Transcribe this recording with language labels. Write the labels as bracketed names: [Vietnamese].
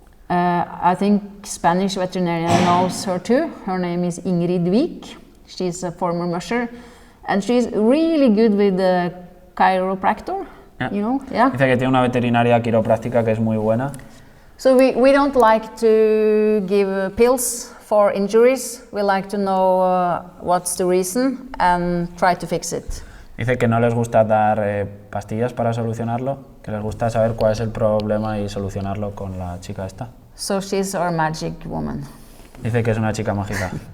[English] I think Spanish veterinarian knows her too. Her name is Ingrid Wijk. She's a former musher, and she's really good with the chiropractor. Yeah. You know, yeah. [Spanish] Dice que tiene una veterinaria quiropráctica que es muy buena. [English] So we don't like to give pills for injuries. We like to know what's the reason and try to fix it. [Spanish] Dice que no les gusta dar pastillas para solucionarlo, que les gusta saber cuál es el problema y solucionarlo con la chica esta. [English] So she's our magic woman. [Spanish] Dice que es una chica mágica.